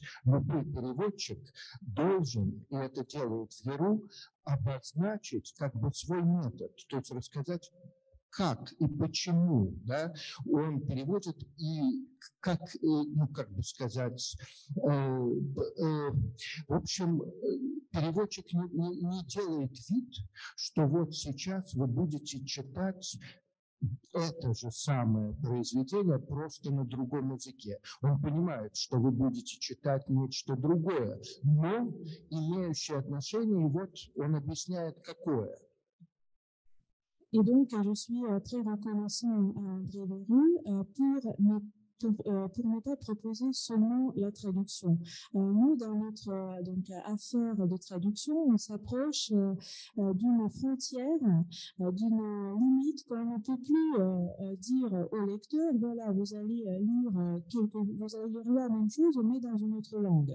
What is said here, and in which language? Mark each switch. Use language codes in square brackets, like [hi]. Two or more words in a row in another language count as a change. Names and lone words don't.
[ru] Любой переводчик должен, и это делает Веру, обозначить как бы свой метод, то есть рассказать, как и почему, да, он переводит и как, ну, как бы сказать, в общем, переводчик не делает вид, что вот сейчас вы будете читать это же самое произведение просто на другом языке. Он понимает, что вы будете читать нечто другое, но имеющее отношение, и вот он объясняет, какое. [fr] Et donc, je suis très reconnaissant à André Veru pour ne pas proposer seulement la traduction. Nous, dans notre affaire de traduction, on s'approche d'une frontière, d'une limite qu'on ne peut plus dire au lecteur, voilà, vous allez lire la même chose, mais dans une autre langue.